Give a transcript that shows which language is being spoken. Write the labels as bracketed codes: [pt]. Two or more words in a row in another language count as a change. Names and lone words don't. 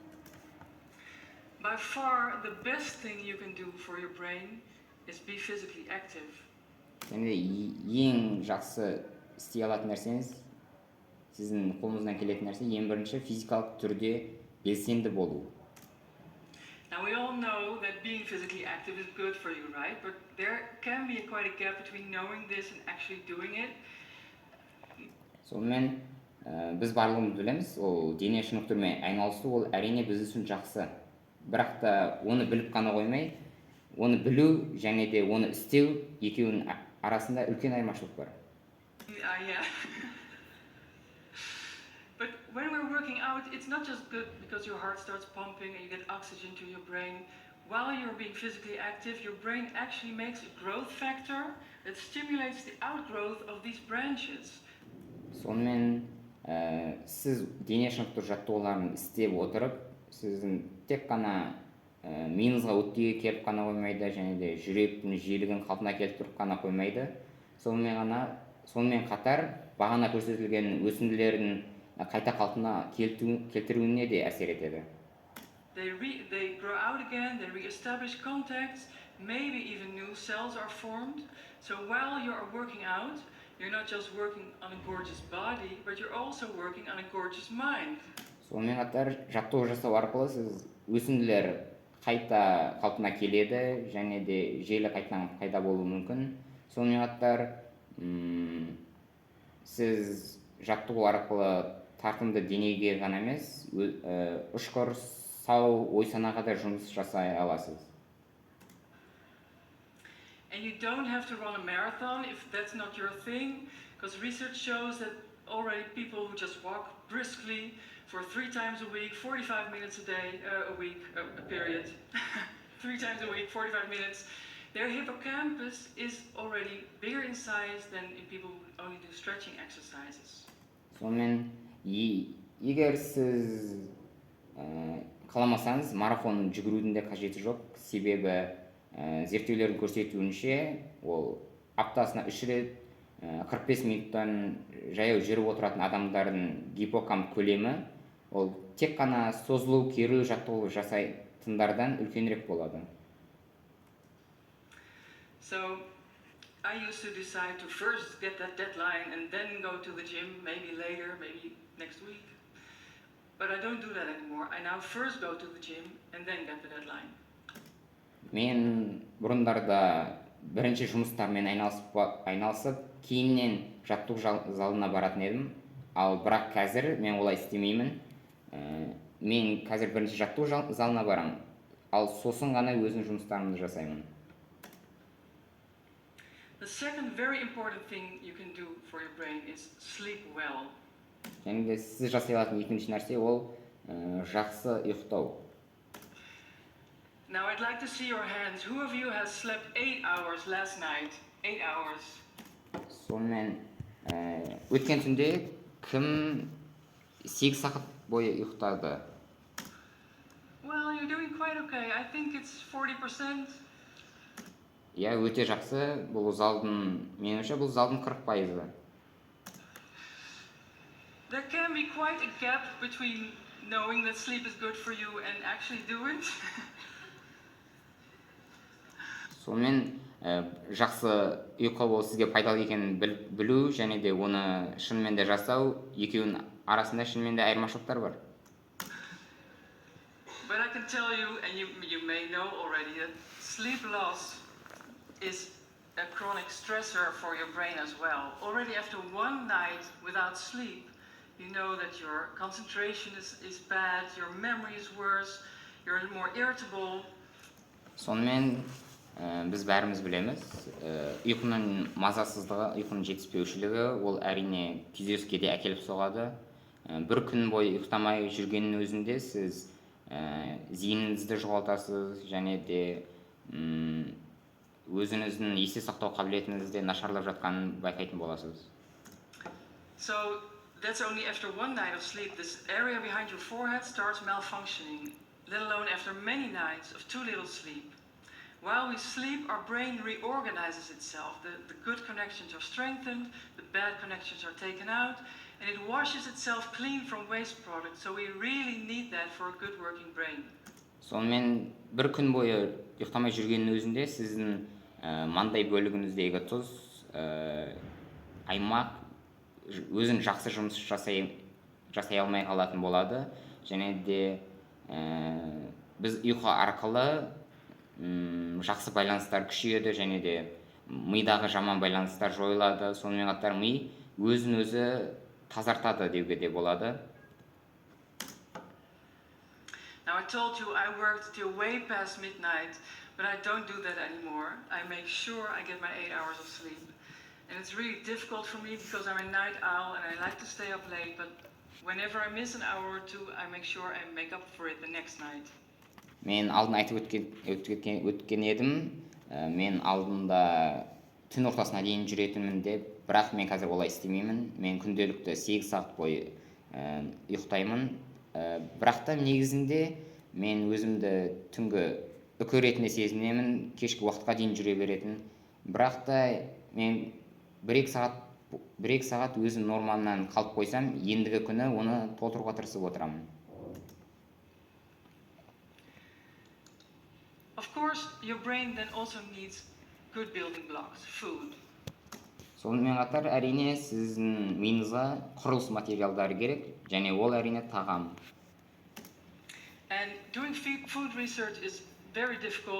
[en] By far, the best thing you can do for your brain is be physically active. [kk] Және де ең жақсы істей алатын нәрсеңіз, сіздің қолыңыздан келетін нәрсе ең бірінші физикалық түрде белсенді болу. [en] Now we all know that being physically active is good for you, right? But there can be quite a gap between knowing this and actually doing it. [kk] Сонымен біз барлығымыз білеміз, ол дене шынықтырумен айналысу ол әрине біз үшін жақсы. Бірақ та оны біліп қана қоймай, оны білу және де оны істеу екеуінің арасында үлкен айырмашылық бар. [en] Yeah. But when we're working out, it's not just good because your heart starts pumping and you get oxygen to your brain. While you're being physically active, your brain actually makes a growth factor that stimulates the outgrowth of these branches. [kk] Сонымен сіз дене шынықтыру жаттығуларын істеп отырып, сіздің тек қана миыңызға оттегі келіп қана қоймайды, және де жүректің жиілігін қалпына келтіріп қана қоймайды. Сонымен қатар бағана көрсетілген өсінділердің қайта қалпына келтіруіне де әсер етеді. [en] They grow out again, they re-establish contacts, maybe even new cells are formed. So while you are working out, you're not just working on a gorgeous body, but you're also working on a gorgeous mind. [kk] Сонымен қатар жаттығу жасау арқылы сіз өсінділер қайта қалпына келеді және де желі қайтадан пайда болуы мүмкін. Сонымен қатар сіз жаттығу арқылы тартымды денеге ғана емес, ұшқыр, сау, ой-санаға да жұмыс жасай аласыз. [en] And you don't have to run a marathon if that's not your thing, because research shows that already people who just walk briskly for 3 times a week, 45 minutes a day, a week, a period, 3 times a week, 45 minutes, their hippocampus is already bigger in size than in people who only do stretching exercises. [kk] Сонымен егер сіз қаламасаңыз марафон жүгірудің де қажеті жоқ, себебі зерттеулердің көрсетуінше ол аптасына 3 рет 45 минуттан жаяу жүріп отыратын адамдардың гиппокамп көлемі ол тек қана созылу керу жаттығу жасайтындардан үлкенірек болады. [en] So I used to decide to first get that deadline and then go to the gym, maybe later, maybe next week. But I don't do that anymore. I now first go to the gym and then get the deadline. [kk] Мен бұрындарда бірінші жұмыстармен айналысып, кейіннен жаттығу залына баратын едім. Ал бірақ қазір мен олай істемеймін. Мен қазір бірінші жаттығу залына барам. Ал сосын ғана өзім жұмыстарымды жасаймын. [en] The second very important thing you can do for your brain is sleep well. [kk] Және де сіз жасай алатын екінші нәрсе ол жақсы ұйықтау. [en] Now I'd like to see your hands. Who of you has slept 8 hours last night? 8 hours. [kk] Сонымен өткен түнде кім 8 сағат бойы ұйықтады? [en] Well, you're doing quite okay. I think it's 40%. [kk] Иә, өте жақсы. Бұл залдың, меніңше бұл залдың 40%. [en] There can be quite a gap between knowing that sleep is good for you and actually do it. [kk] Сонымен жақсы ұйқы ол сізге пайдалы екенін білу және де оны шынымен де жасау, екеуінің арасында шынымен де айырмашылықтар бар. [en] But I can tell you, and you may know already, that sleep loss is a chronic stressor for your brain as well. Already after one night without sleep, you know that your concentration is bad, your memory is worse, you're more irritable. [kk] Сонымен біз бәріміз білеміз, ұйқының мазасыздығы, ұйқының жетіспеушілігі ол әрине күйзеліске де әкеліп соғады. Бір күн бойы ұйықтамай жүргеннің өзінде сіз зейініңізді жоғалтасыз және де өзіңіздің есте сақтау қабілетіңізде нашарлап жатқанын байқайтын боласыз. [en] So that's only after one night of sleep. This area behind your forehead starts malfunctioning, let alone after many nights of too little sleep. While we sleep, our brain reorganizes itself. The good connections are strengthened, the bad connections are taken out, and it washes itself clean from waste products. So we really need that for a good working brain. [kk] Сонымен бір күн бойы ұйықтамай жүргеннің өзінде сіздің маңдай бөлігіңіздегі тұз, аймақ өзін жақсы жұмыс жасай алмай қалатын болады. Және де біз ұйқы арқылы жақсы байланыстар күшейеді және де мидағы жаман байланыстар жойылады. Сонымен қатар ми өзін өзі тазартады деуге де болады. [en] Now I told you I worked till way past midnight, but I don't do that anymore. I make sure I get my 8 hours of sleep. And it's really difficult for me because I'm a night owl and I like to stay up late, but whenever I miss an hour or two, I make sure I make up for it the next night. [kk] Мен алдын айтып өткен едім, мен алдында түн ортасына дейін жүретінмін деп, бірақ мен қазір олай істемеймін. Мен күнделікті 8 сағат бойы ұйықтаймын. Бірақ та негізінде мен өзімді түнгі үкі ретінде сезінемін, кешкі уақытқа дейін жүре беретін. Бірақ та мен 1-2 сағат өзім нормамнан қалып қойсам, ендігі күні оны толтыруға тырысып отырамын. [en] course, your brain then also needs good building blocks, food. [kk] Сонымен қатар әрине сіздің миыңызға құрылыс материалдары керек, және ол әрине тағам. [en] And doing food research is very difficult.